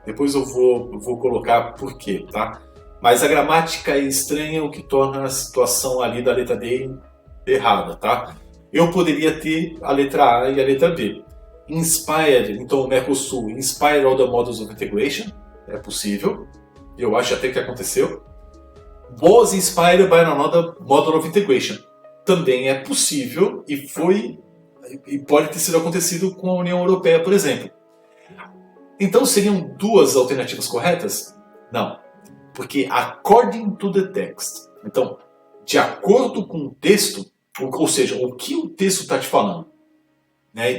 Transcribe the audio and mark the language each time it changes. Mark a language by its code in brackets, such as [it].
[pt] Depois eu vou colocar por quê, tá? Mas a gramática é estranha, o que torna a situação ali da letra D errada, tá? Eu poderia ter a letra A e a letra B. Inspired, então o Mercosul, [en] inspired other models of integration, [pt] é possível. Eu acho até que aconteceu. [en] Was inspired by another model of integration. [pt] Também é possível e pode ter sido acontecido com a União Europeia, por exemplo. Então seriam duas alternativas corretas? Não. Porque [en] according to the text. [pt] Então, de acordo com o texto, ou seja, o que o texto está te falando. Né?